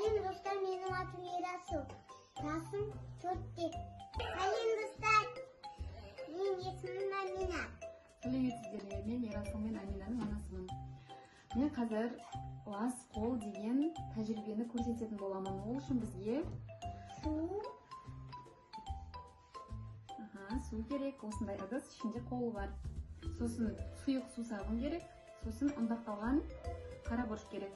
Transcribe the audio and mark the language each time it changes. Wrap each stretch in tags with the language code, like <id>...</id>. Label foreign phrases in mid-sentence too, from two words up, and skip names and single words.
<tr>dostlar, benim adım Erasu. Tasım Çöptek. Sayın dostlar, benim ismim Amina.</tr> <kk>Сәлеметсіздер, мен Ерасыл мен Аминаның анасымын. Мен қазір лас қол деген тәжірибені көрсететін боламын. Ол үшін бізге су керек, осындай ыдыс, ішінде қолы бар. Сосын сұйық су сабын керек, сосын ұнтақталған қара бұрыш керек.</kk>